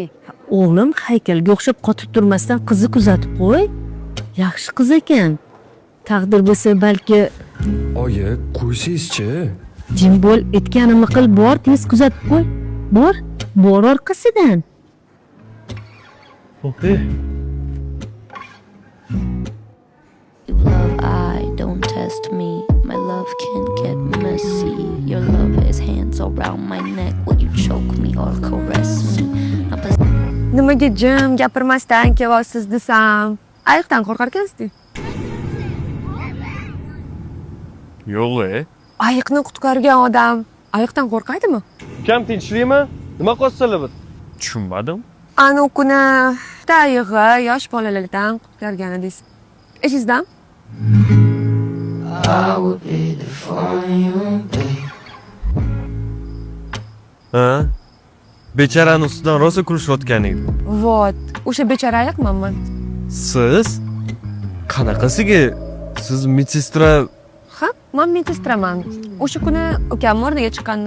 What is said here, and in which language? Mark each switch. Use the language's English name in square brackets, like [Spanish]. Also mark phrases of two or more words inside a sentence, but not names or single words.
[Uzbek] O'g'lim haykalga o'xshab qotib turmasdan qizni kuzatib qo'y. Yaxshi qiz ekan. Taqdir bo'lsa balki Oyi, qo'ysangiz-chi. jim bo'l, aytganimni qil, bor, tez kuzatib qo'y. Bor orqasidan. To'xta. [English] Love, I don't test me. My love can get messy. Your love is hands around my neck. Will you choke me or caress me? [Uzbek] Nimaga jim gapirmasdan kelyapsiz desam, ayiqdan qo'rqar ekansiz-ku. Yo'q-e. Ayiqni qutqargan odam ayiqdan qo'rqaydimi? Kam tinchlikmi? Nima qilsalar bu? Tushunmadim. Anu kuni ayiqni yosh bolalardan qutqargan edingiz. Esingizdan? [English] I would be there for you, babe. [Uzbek] Ha? Becharaning ustidan rosa kulishayotgan edi. Vot, o'sha bechara ayiqmanman. Siz? Qanaqasiga? Siz medsestra? Ha, men medsestraman. O'sha kuni ukam o'rniga chiqqandim.